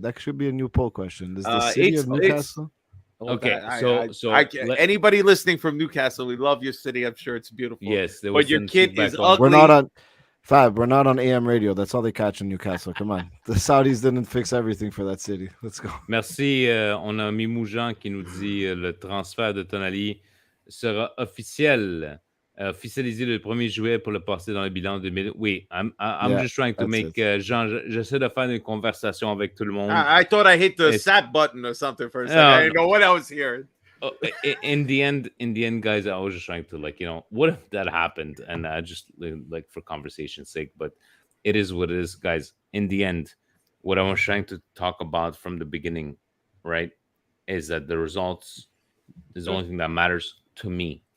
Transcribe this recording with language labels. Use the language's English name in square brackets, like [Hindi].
[English] That should be a new poll question. Is the city of Newcastle? Okay, anybody listening from Newcastle, we love your city. I'm sure it's beautiful. Yes, but your kid is ugly. We're not on Fab. We're not on AM radio. That's all they catch in Newcastle. Come on, the Saudis didn't fix everything for that city. Let's go. [French] Merci. On a Mimoujan qui nous dit le transfert de Tonali sera officiel officialiser le 1er juillet pour le passer dans le bilan 2000. [English] Oui, I'm just trying to make... [French] j'essaie de faire une conversation avec tout le monde. [English] I thought I hit the sap button or something for a second. I didn't know what I was hearing. In the end, guys, I was just trying to what if that happened? And I just like for conversation's sake, but it is what it is, guys. In the end, what I was trying to talk about from the beginning, right, is that the results is the only thing that matters to me.